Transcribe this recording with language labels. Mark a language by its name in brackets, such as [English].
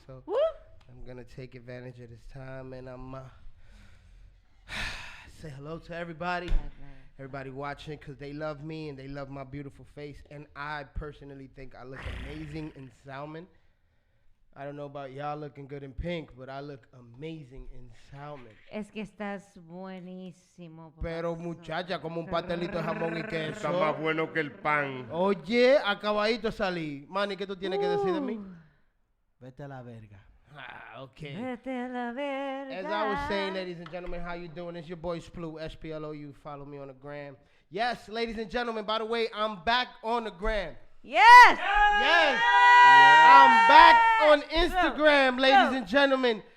[English] So I'm gonna take advantage of this time, and I'm say hello to everybody watching, because they love me and they love my beautiful face, and I personally think I look amazing in salmon. I don't know about y'all looking good in pink, but I look amazing in salmon. [Spanish] Es que estás buenísimo. Pero muchacha, como un pastelito de jamón y queso. Está más bueno que el pan. Oye, acabadito salí. Manny, ¿qué tú tienes que decir de mí? Vete a la verga. [English] Ah, okay. [Spanish] Vete a la verga. [English] As I was saying, ladies and gentlemen, how you doing? It's your boy Splu, SPLOU. Follow me on the gram. Yes, ladies and gentlemen, by the way, I'm back on the gram. Yes! Yes! I'm back on Instagram, ladies and gentlemen.